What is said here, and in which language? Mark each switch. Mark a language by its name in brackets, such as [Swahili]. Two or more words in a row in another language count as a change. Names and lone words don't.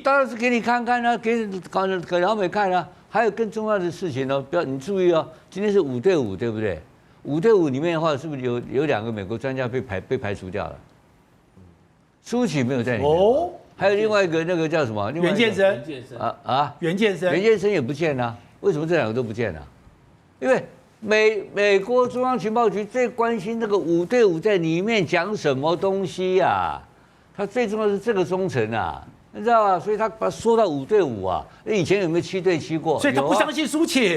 [Chinese] 當然是給你看看啊，給老美看啊。還有更重要的事情哦，不要你注意哦，今天是5對5，對不對？5对5裡面的話，是不是有2個美國專家被排除掉了？蘇起沒有在裡面哦，還有另外一個那個叫什麼？袁健生袁健生也不見了。為什麼這2個都不見了？因為美國中央情報局最關心這個5對5在裡面講什麼東西啊？他最重要的是這個忠誠啊，你知道吧？所以他把它說到5對5啊。以前有沒有7對7過？所以他不相信蘇起，